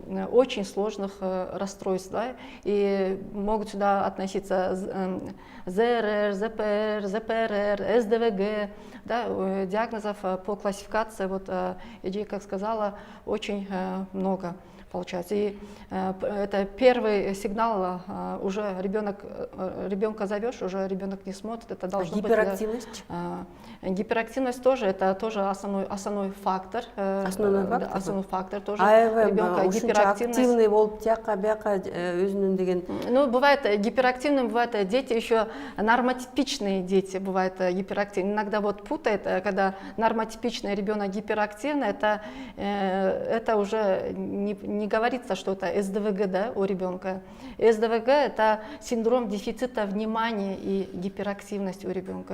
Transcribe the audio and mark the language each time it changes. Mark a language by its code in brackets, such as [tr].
[ru] очень сложных расстройств, да, и могут сюда относиться ЗРР, ЗПР, ЗПРР, СДВГ, да, диагнозов по классификации, вот Эдди, как сказала, очень много получается. И это первый сигнал, уже ребенка зовешь, уже ребенок не смотрит, это должно гиперактивность? Быть. Гиперактивность тоже, это тоже основной фактор. Основной фактор тоже ребенка. Гиперактивность. [ky] Активный болуп тияка бияка өзүнүн деген. [ru] Ну, бывает гиперактивным, бывают дети еще нормотипичные дети, бывают гиперактивные. Иногда вот путает, когда нормотипичный ребенок гиперактивный, это уже не говорится, что это СДВГ, да, у ребенка. СДВГ – это синдром дефицита внимания и гиперактивность у ребенка.